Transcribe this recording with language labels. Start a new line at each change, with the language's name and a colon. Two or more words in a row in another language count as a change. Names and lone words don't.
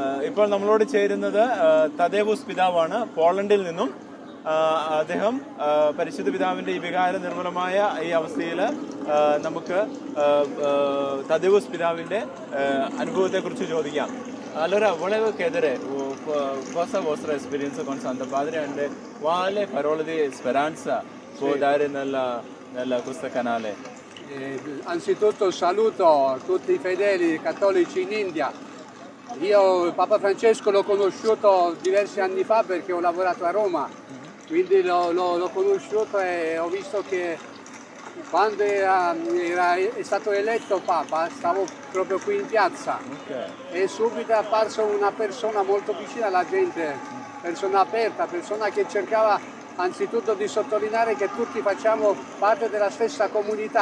Malayalam: ഇപ്പോൾ നമ്മളോട് ചേരുന്നത് തദേവൂസ് പിതാവാണ്, പോളണ്ടിൽ നിന്നും. അദ്ദേഹം പരിശുദ്ധ പിതാവിന്റെ ഈ വികാര നിർമ്മലമായ ഈ അവസ്ഥയിൽ നമുക്ക് തദേവൂസ് പിതാവിന്റെ അനുഭവത്തെക്കുറിച്ച് ചോദിക്കാം.
Italian: Allora, volevo chiedere cosa è la vostra esperienza con Santo Padre e quale parola di speranza può dare nella questo canale? Anzitutto saluto tutti i fedeli cattolici in India. Io Papa Francesco l'ho conosciuto diversi anni fa perché ho lavorato a Roma, quindi l'ho conosciuto e ho visto che quando è stato eletto Papa stavo proprio qui in piazza e subito è apparso una persona molto vicina alla gente, persona aperta, persona che cercava anzitutto di sottolineare che tutti facciamo parte della stessa comunità.